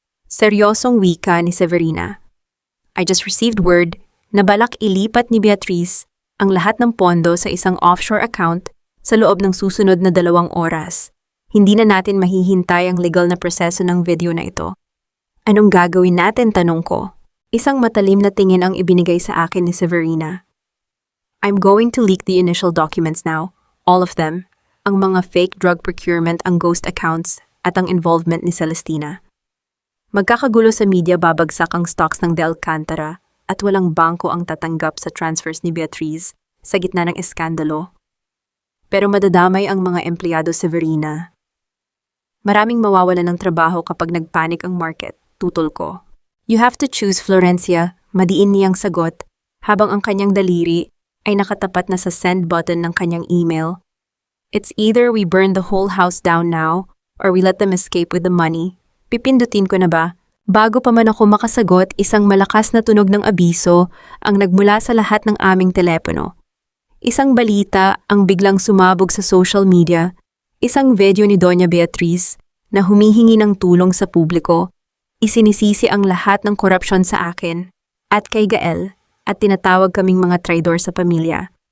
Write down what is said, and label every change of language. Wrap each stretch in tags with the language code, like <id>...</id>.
<tl>Seryosong wika ni Severina.</tl> <en>I just received word</en> <tl>na balak ilipat ni Beatriz ang lahat ng pondo sa isang offshore account sa loob ng susunod na 2 oras. Hindi na natin mahihintay ang legal na proseso ng video na ito. Anong gagawin natin, tanong ko? Isang matalim na tingin ang ibinigay sa akin ni Severina.</tl> <en>I'm going to leak the initial documents now, all of them.</en> <tl>Ang mga fake drug procurement, ang ghost accounts, at ang involvement ni Celestina. Magkakagulo sa media, babagsak ang stocks ng De Alcantara at walang bangko ang tatanggap sa transfers ni Beatriz sa gitna ng eskandalo. Pero madadamay ang mga empleyado, Severina. Maraming mawawalan ng trabaho kapag nagpanik ang market, tutol ko.</tl> <en>You have to choose,</en> <tl>Florencia, madiin niyang sagot habang ang kanyang daliri ay nakatapat na sa send button ng kanyang email.</tl> <en>It's either we burn the whole house down now or we let them escape with the money.</en> <tl>Pipindutin ko na ba? Bago pa man ako makasagot, isang malakas na tunog ng abiso ang nagmula sa lahat ng aming telepono. Isang balita ang biglang sumabog sa social media, isang video ni Doña Beatriz na humihingi ng tulong sa publiko, isinisisi ang lahat ng korupsyon sa akin at kay Gael at tinatawag kaming mga traidor sa pamilya.</tl>